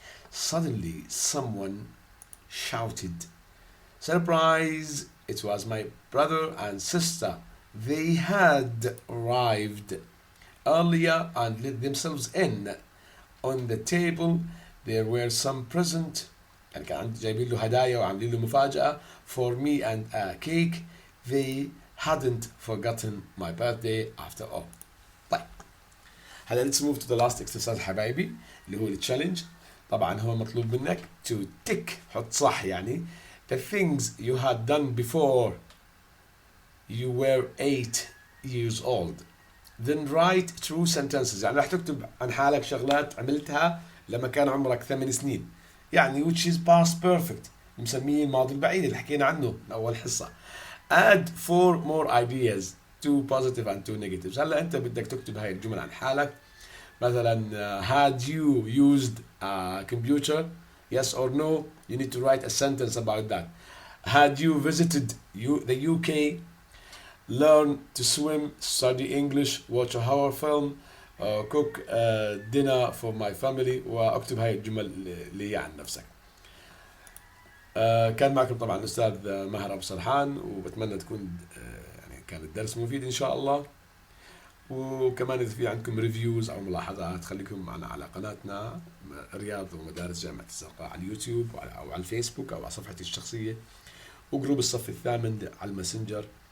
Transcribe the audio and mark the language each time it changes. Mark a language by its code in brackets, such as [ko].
[en] Suddenly someone shouted, "Surprise! It was my brother and sister. They had arrived earlier and let themselves in. on the table there were some present. [ar] يعني كان جايبين له هدايا وعاملين له مفاجأة [en] for me and a cake. They hadn't forgotten my birthday after all. [ar] طيب هلا [en] let's move to the last exercise [ar] حبايبي اللي هو التشالنج. طبعا هو مطلوب منك [en] to tick [ar] حط صح يعني [en] the things you had done before you were 8 years old. Then write true sentences. [ar] يعني راح تكتب عن حالك شغلات عملتها لما كان عمرك 8 سنين. يعني [en] which is past perfect [ar] مسميه الماضي البعيد اللي حكينا عنه من أول حصة. [en] Add 4 more ideas, 2 positive and 2 negatives. [ar] هلا أنت بدك تكتب هاي الجمل عن حالك. [en] مثلا had you used a computer? Yes or no? You need to write a sentence about that. Had you visited the UK? Learn to swim, study English, watch a horror film, cook dinner for my family. [ar] واكتب هاي الجمل اللي هي عن نفسك. كان معكم طبعا الأستاذ ماهر أبو سرحان، وبتمنى تكون يعني كان الدرس مفيد إن شاء الله. وكمان إذا في عندكم ريفيوز أو ملاحظات خليكم معنا على قناتنا رياض ومدارس جامعة الزرقاء على اليوتيوب أو على الفيسبوك أو على صفحتي الشخصية، وجروب الصف الثامن على الماسنجر.